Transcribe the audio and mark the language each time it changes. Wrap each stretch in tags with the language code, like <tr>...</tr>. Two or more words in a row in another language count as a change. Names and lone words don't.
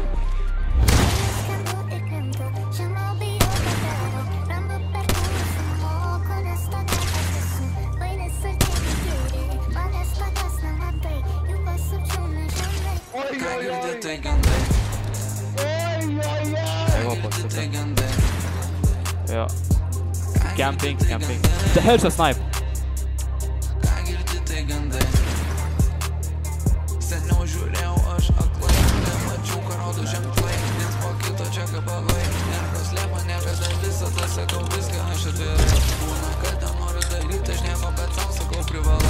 <lt>Ką girdi, tai gandai. Tai gandai. Jo.</lt> <en>Camping. The hell's a snipe.</en> <lt>Ką girdi, tai gandai. Seniau žiūrėjau aš aklai. Nemačiau, ką rodo ženklai. Nes po kito čia gabalai. Niekas slėpa, niekada visada sakau viską aš atvirai. Būna, kad nenoriu daryti aš nieko, bet sau sakau privalai.</lt>